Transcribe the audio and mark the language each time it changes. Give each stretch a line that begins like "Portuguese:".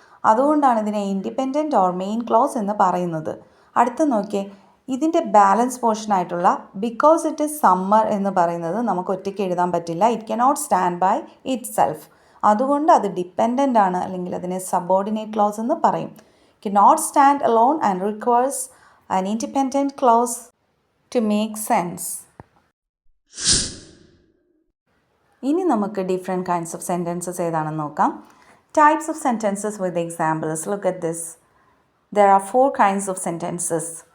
Malayalam: അതുകൊണ്ടാണ് ഇതിനെ independent or main clause എന്ന് പറയുന്നത്. അടുത്ത് നോക്കിയേ, ഇതിൻ്റെ balance പോർഷനായിട്ടുള്ള
English: because it is summer
Malayalam: എന്ന് പറയുന്നത് നമുക്ക് ഒറ്റയ്ക്ക് എഴുതാൻ പറ്റില്ല.
English: It cannot stand by itself.
Malayalam: അതുകൊണ്ട് അത് ഡിപ്പെൻഡൻ്റ് ആണ്, അല്ലെങ്കിൽ അതിനെ സബോർഡിനേറ്റ് ക്ലോസ് എന്ന് പറയും.
English: Cannot stand alone and requires an independent clause to make sense.
Malayalam: ഇനി നമുക്ക് ഡിഫറെൻറ്റ് കൈൻഡ്സ് ഓഫ് സെൻറ്റൻസസ് ഏതാണെന്ന് നോക്കാം.
English: Types of sentences with examples. Look at this. There are 4 kinds of sentences.